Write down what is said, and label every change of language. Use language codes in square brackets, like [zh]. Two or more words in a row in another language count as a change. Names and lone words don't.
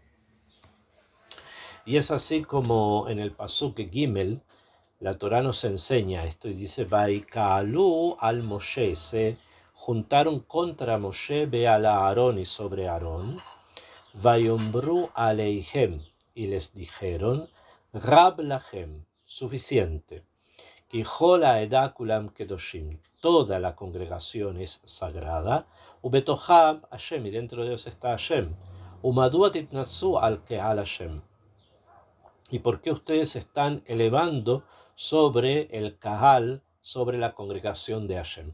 [es] Y es así como en el [he] פסוק גימל, [es] la Torá nos enseña esto y dice, [he] ויקהלו על משה, [es] se juntaron contra Moshe, [he] ועל אהרן [es] y sobre Aarón, [he] ויאמרו אלהם, [es] y les dijeron, [he] רב לכם, [es] suficiente. [he] כי כל העדה כלם קדשים, [es] toda la congregación es sagrada. [he] ובתוכם השם, [es] y dentro de ellos está Hashem. [he] ומדוע תתנשאו על קהל השם. [es] ¿Y por qué ustedes están elevando sobre el kahal, sobre la congregación de Hashem?